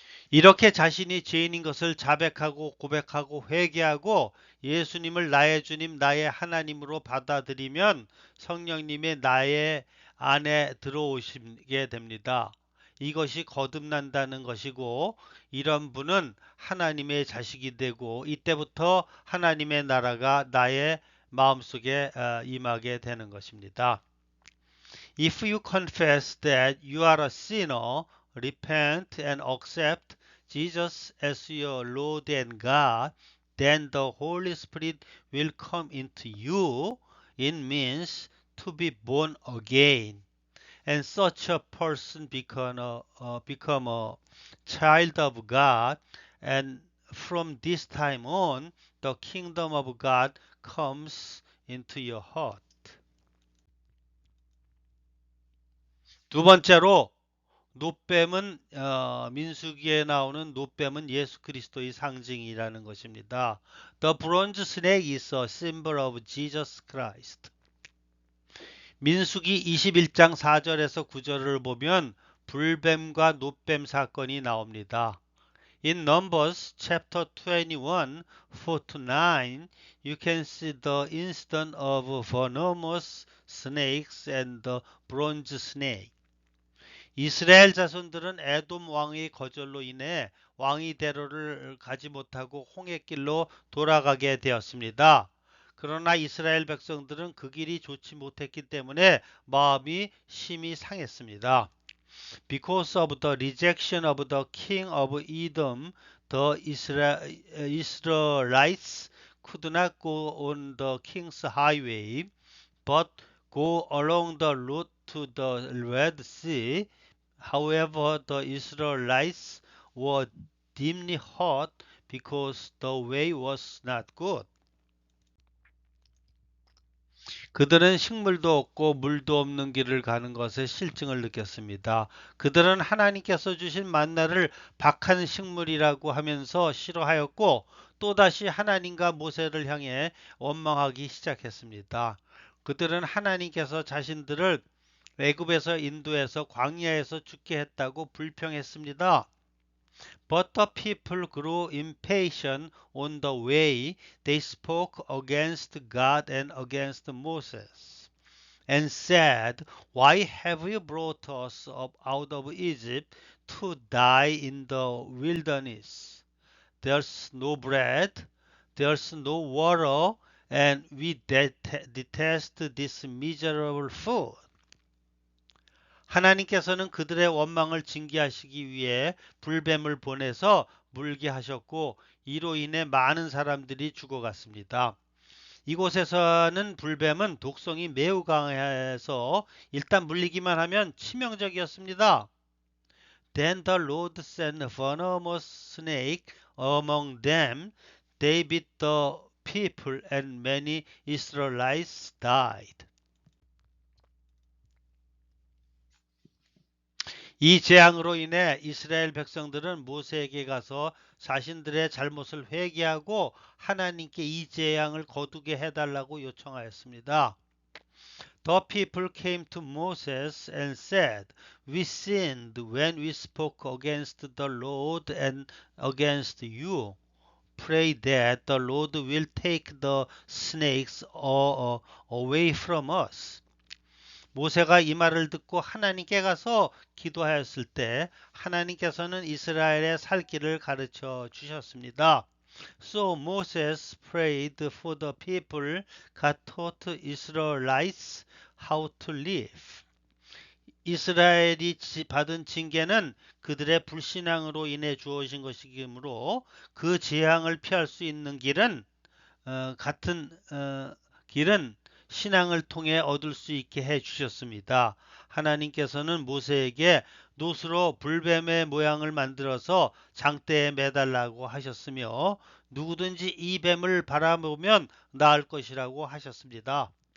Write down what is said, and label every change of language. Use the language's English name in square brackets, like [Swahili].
[Korean] 이렇게 자신이 죄인인 것을 자백하고 고백하고 회개하고 예수님을 나의 주님, 나의 하나님으로 받아들이면 성령님의 나의 안에 들어오시게 됩니다. 이것이 거듭난다는 것이고 이런 분은 하나님의 자식이 되고 이때부터 하나님의 나라가 나의 마음속에 임하게 되는 것입니다. [English] If you confess that you are a sinner, repent and accept Jesus as your Lord and God, then the Holy Spirit will come into you. It means to be born again. And such a person become a child of God and from this time on, the kingdom of God comes into your heart. [Korean] 두 번째로 노뱀은 민수기에 나오는 노뱀은 예수 그리스도의 상징이라는 것입니다. [English] The bronze snake is a symbol of Jesus Christ. [Korean] 민수기 21장 4절에서 9절을 보면 불뱀과 노뱀 사건이 나옵니다. [English] In Numbers chapter 21, 4-9, you can see the incident of venomous snakes and the bronze snake. [Korean] 이스라엘 자손들은 에돔 왕의 거절로 인해 왕위 대로를 가지 못하고 홍해길로 돌아가게 되었습니다. 그러나 이스라엘 백성들은 그 길이 좋지 못했기 때문에 마음이 심히 상했습니다. [English] Because of the rejection of the king of Edom, the Israelites could not go on the king's highway, but go along the route to the Red Sea. However, the Israelites were deeply hurt because the way was not good. [Korean] 그들은 식물도 없고 물도 없는 길을 가는 것에 실증을 느꼈습니다. 그들은 하나님께서 주신 만나를 박한 식물이라고 하면서 싫어하였고 또다시 하나님과 모세를 향해 원망하기 시작했습니다. 그들은 하나님께서 자신들을 애굽에서 인도해서 광야에서 죽게 했다고 불평했습니다. [English] But the people grew impatient on the way. They spoke against God and against Moses, and said, Why have you brought us up out of Egypt to die in the wilderness? There's no bread, there's no water, and we detest this miserable food. [Korean] 하나님께서는 그들의 원망을 징계하시기 위해 불뱀을 보내서 물게 하셨고 이로 인해 많은 사람들이 죽어갔습니다. 이곳에서는 불뱀은 독성이 매우 강해서 일단 물리기만 하면 치명적이었습니다. [English] Then the Lord sent a venomous snake among them. They bit the people and many Israelites died. [Korean] 이 재앙으로 인해 이스라엘 백성들은 모세에게 가서 자신들의 잘못을 회개하고 하나님께 이 재앙을 거두게 해달라고 요청하였습니다. [English] The people came to Moses and said, We sinned when we spoke against the Lord and against you. Pray that the Lord will take the snakes away from us. [Korean] 모세가 이 말을 듣고 하나님께 가서 기도하였을 때 하나님께서는 이스라엘의 살 길을 가르쳐 주셨습니다. [English] So Moses prayed for the people. God taught Israelites how to live. [Korean] 이스라엘이 받은 징계는 그들의 불신앙으로 인해 주어진 것이므로 그 재앙을 피할 수 있는 길은 같은 길은 신앙을 통해 얻을 수 있게 해 주셨습니다. 하나님께서는 모세에게 놋으로 불뱀의 모양을 만들어서 장대에 매달라고 하셨으며 누구든지 이 뱀을 바라보면 나을 것이라고 하셨습니다.